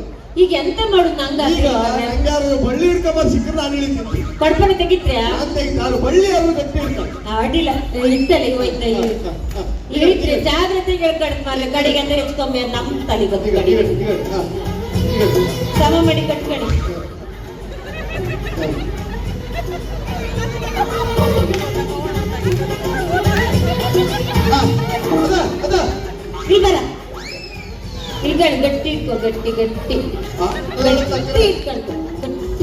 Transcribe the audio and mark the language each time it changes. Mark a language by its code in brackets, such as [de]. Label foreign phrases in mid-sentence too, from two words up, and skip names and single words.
[kn] ಈಗ ಎಂತ ಮಾಡುದು ನಂಗ ಈಗ ನಂಗಾರು ಬಳ್ಳಿ ಹಿಡ್ಕೊಂಬರ್ ಸಿಕ್ಕರೆ ನಾನು ಇಳಿತೀನಿ, ಕಡ್ಪನೆ ತೆಗಿತ್ರ್ಯಾ? ನಾನು ತೆಗಿತಾರೆ ಬಳ್ಳಿ ಅವರು ಗಟ್ಟಿ ಇರ್ತಾರೆ. ಅಡ್ಡಿಲ್ಲ ಇತ್ತಲ್ಲ ಹೋಯ್ತ ಇಳಿತ್ರಿ, ಜಾಗ್ರತೆಗೆ ಹೇಳ್ಕಡ್ ಮಾರ್ರೆ, ಕಡೆಗೆ ಅಂದ್ರೆ ಹೆಚ್ಕೊಮ್ಮೆ ನಮ್ ತಲೆ ಬಂದು ಕಡೆ ಸಮ ಮಾಡಿ ಕಟ್ಕಣಿ. ಇಲ್ಬರ ಇಲ್ಗಣ ಗಟ್ಟಿ ಇಟ್ಕೋ, ಗಟ್ಟಿ ಗಟ್ಟಿ ಗಟ್ಟಿ ಇಟ್ಕೊಂಡು ಗಟ್ಟಿ.